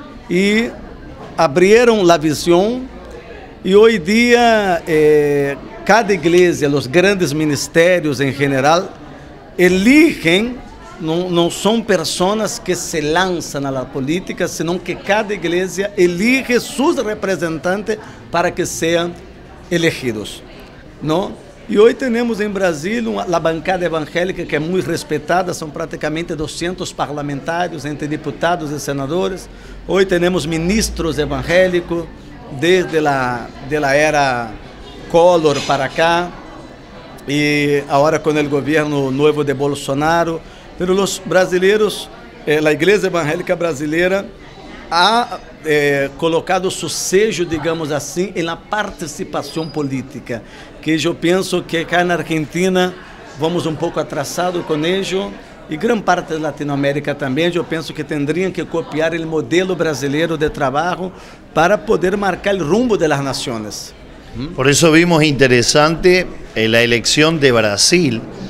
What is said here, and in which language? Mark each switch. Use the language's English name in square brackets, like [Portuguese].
[Spanish] Y abrieron la visión, y hoy día cada iglesia, los grandes ministerios en general, eligen, no son personas que se lanzan a la política, sino que cada iglesia elige sus representantes para que sean elegidos, ¿no? [Portuguese] E hoje temos em Brasil a bancada evangélica que é muito respeitada, são praticamente 200 parlamentares entre deputados e senadores. Hoje temos ministros evangélicos desde a era Collor para cá e agora com o governo novo de Bolsonaro. [Spanish] Pero [Portuguese] os brasileiros, a igreja evangélica brasileira [Spanish] ha colocado su sello, [Portuguese] digamos assim, na participação política, que eu penso que cá na Argentina vamos um pouco atrasados com isso, e grande parte da Latinoamérica também. Eu penso que teriam que copiar o modelo brasileiro de trabalho para poder marcar o rumbo das nações. [Spanish] Por eso vimos interesante la elección de Brasil.